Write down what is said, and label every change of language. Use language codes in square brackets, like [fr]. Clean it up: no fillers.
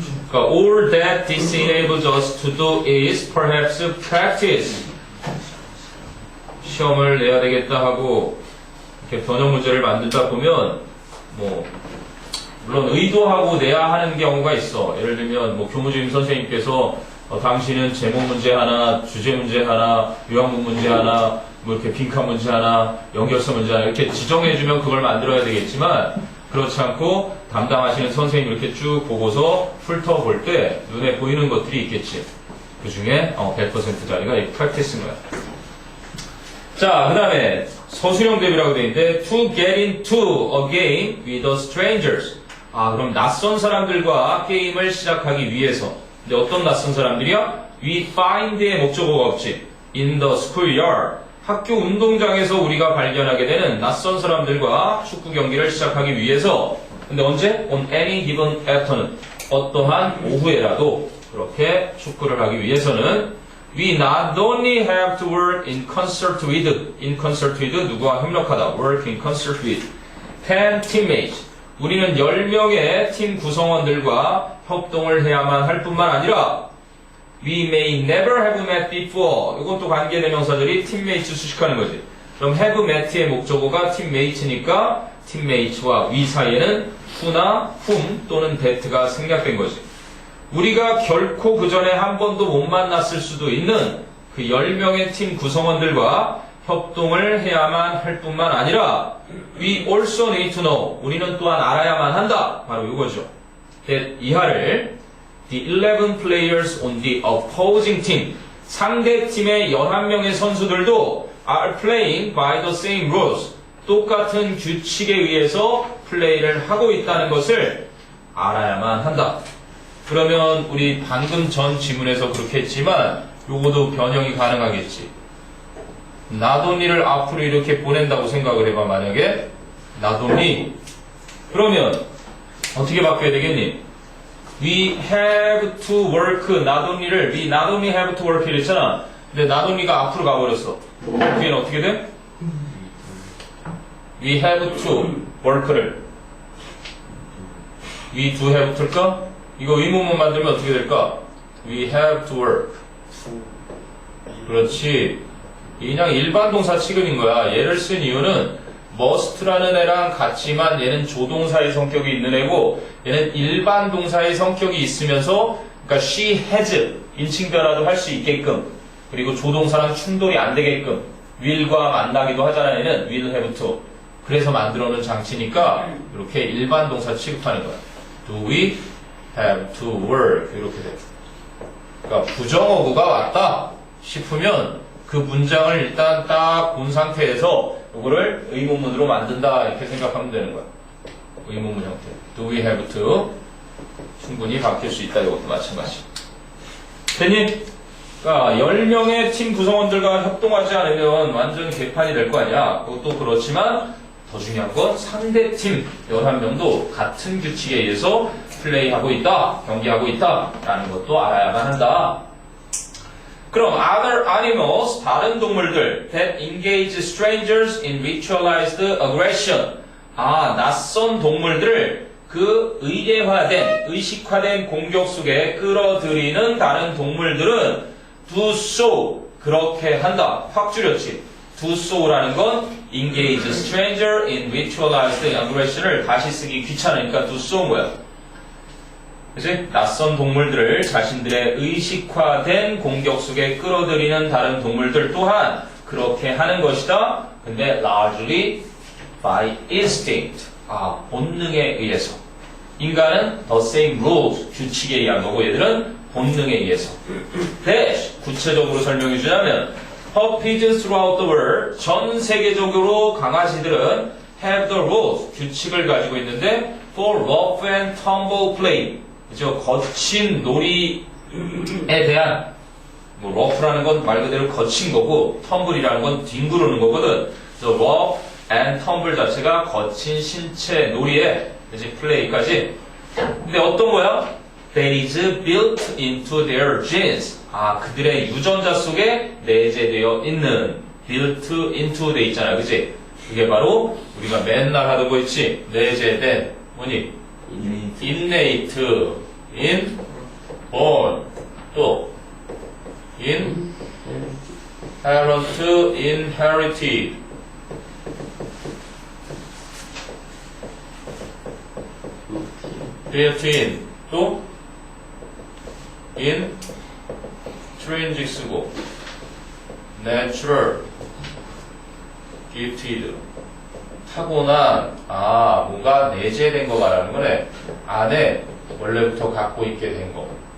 [ko] 그러니까 [en] all that this enables us to do is perhaps practice. [ko] 시험을 내야 되겠다 하고 이렇게 변형 문제를 만들다 보면 뭐 물론 의도하고 내야 하는 경우가 있어. 예를 들면 뭐 교무주임 선생님께서 당신은 제목 문제 하나, 주제 문제 하나, 요약문 문제 하나, 뭐 이렇게 빈칸 문제 하나, 연결서 문제 하나 이렇게 지정해주면 그걸 만들어야 되겠지만 그렇지 않고 담당하시는 선생님 이렇게 쭉 보고서 훑어볼 때 눈에 보이는 것들이 있겠지. 그 중에 100%짜리가 이 practice인 거야. 자, 그 다음에 서술형 대비라고 되어 있는데 [en] to get into a game with the strangers. [ko] 그럼 낯선 사람들과 게임을 시작하기 위해서. 근데 어떤 낯선 사람들이야? [en] We find [ko] 의 목적어가 없지. [en] In the schoolyard. [ko] 학교 운동장에서 우리가 발견하게 되는 낯선 사람들과 축구 경기를 시작하기 위해서. 근데 언제? [en] On any given afternoon. [ko] 어떠한 오후에라도 그렇게 축구를 하기 위해서는 [en] We not only have to work in concert with [ko] 누구와 협력하다. [en] Work in concert with 10 teammates. [ko] 우리는 10명의 팀 구성원들과 협동을 해야만 할 뿐만 아니라 [en] We may never have met before. [ko] 이건 또 관계대명사들이 teammates 수식하는 거지. 그럼 have met의 목적어가 teammates니까 teammates와 we 사이에는 who나 whom 또는 that가 생략된 거지. 우리가 결코 그 전에 한 번도 못 만났을 수도 있는 그 10명의 팀 구성원들과 협동을 해야만 할 뿐만 아니라 [en] We also need to know. [ko] 우리는 또한 알아야만 한다. 바로 이거죠. [en] that 이하를 The 11 players on the opposing team. [ko] 상대 팀의 11명의 선수들도 [en] are playing by the same rules. [ko] 똑같은 규칙에 의해서 플레이를 하고 있다는 것을 알아야만 한다. 그러면 우리 방금 전 지문에서 그렇게 했지만 요거도 변형이 가능하겠지. [en] not only [ko] 를 앞으로 이렇게 보낸다고 생각을 해봐. 만약에 not only 그러면 어떻게 바뀌어야 되겠니? [en] We have to work not only를 we not only have to work [ko] 이랬잖아. 근데 not only가 앞으로 가버렸어. 뒤에는 어떻게 돼? [en] We have to work를 we do have to [ko] 일까? 이거 의문문 만들면 어떻게 될까? [en] We have to work. [ko] 그렇지. 그냥 일반 동사 취급인 거야. 얘를 쓴 이유는 must라는 애랑 같지만 얘는 조동사의 성격이 있는 애고 얘는 일반 동사의 성격이 있으면서 그러니까 she has 인칭 변화도 할 수 있게끔 그리고 조동사랑 충돌이 안 되게끔 will과 만나기도 하잖아. [en] 얘는 will have to. [ko] 그래서 만들어 놓은 장치니까 이렇게 일반 동사 취급하는 거야. [en] Do we have to work [ko] 이렇게 돼. 그러니까 부정어구가 왔다 싶으면 그 문장을 일단 딱 본 상태에서 이거를 의문문으로 만든다 이렇게 생각하면 되는 거야. 의문문 형태. [en] Do we have to? [ko] 충분히 바뀔 수 있다. 이것도 마찬가지. 됐니? 그러니까 10명의 팀 구성원들과 협동하지 않으면 완전 개판이 될 거 아니야. 그것도 그렇지만 더 중요한 건 상대팀 11명도 같은 규칙에 의해서 플레이하고 있다, 경기하고 있다 라는 것도 알아야만 한다. 그럼 [en] other animals, [ko] 다른 동물들 [en] that engage strangers in ritualized aggression. [ko] 낯선 동물들을 그 의례화된, 의식화된 공격 속에 끌어들이는 다른 동물들은 [en] do so, [ko] 그렇게 한다. 확 줄였지. do so라는 건 engage stranger in ritualized aggression을 다시 쓰기 귀찮으니까 do so 뭐야? 그치? 낯선 동물들을 자신들의 의식화된 공격 속에 끌어들이는 다른 동물들 또한 그렇게 하는 것이다. 근데 [en] largely by instinct. [ko] 본능에 의해서. 인간은 [en] the same rules, [ko] 규칙에 의한 거고 얘들은 본능에 의해서. [en] dash, [ko] 구체적으로 설명해 주자면 [en] puppies throughout the world, [ko] 전 세계적으로 강아지들은 [en] have the rules, [ko] 규칙을 가지고 있는데 [en] for rough and tumble play, [ko] 그죠? 거친 놀이에 대한 뭐 rough라는 건 말 그대로 거친 거고 tumble이라는 건 뒹구르는 거거든. 그래서 [en] rough and tumble [ko] 자체가 거친 신체 놀이에 이제 플레이까지. 근데 어떤 거야? [en] That is built into their genes. [ko] 그들의 유전자 속에 내재되어 있는 [en] built into [ko] 돼 있잖아, 그치? 그게 바로 우리가 맨날 하던 거 있지? 내재된 뭐니? [en] innate, inborn, 또 inherent, inherited. built in, 또 intrinsic 쓰고 natural, gifted. [ko] 타고난, 뭔가 내재된 거 말하는 거네. 안에 원래부터 갖고 있게 된 거.